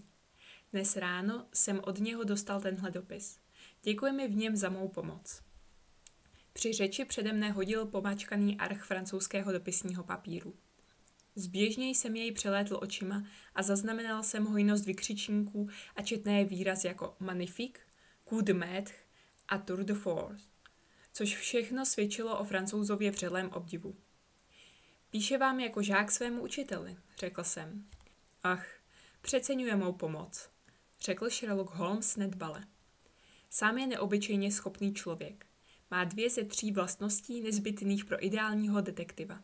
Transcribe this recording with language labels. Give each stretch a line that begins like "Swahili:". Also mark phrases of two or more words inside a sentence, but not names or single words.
Czech: Dnes ráno jsem od něho dostal tenhle dopis. Děkuje mi v něm za mou pomoc. Při řeči přede mne hodil pomačkaný arch francouzského dopisního papíru. Zběžněji jsem jej přelétl očima a zaznamenal jsem hojnost vykřičníků a četné výrazy jako magnifique,
French: coup de maître
Czech: a
French: tour de force,
Czech: což všechno svědčilo o Francouzově vřelém obdivu. Píše vám jako žák svému učiteli, řekl jsem. Ach, přeceňuje mou pomoc, řekl Sherlock Holmes nedbale. Sám je neobyčejně schopný člověk. Má 2 ze 3 vlastností nezbytných pro ideálního detektiva.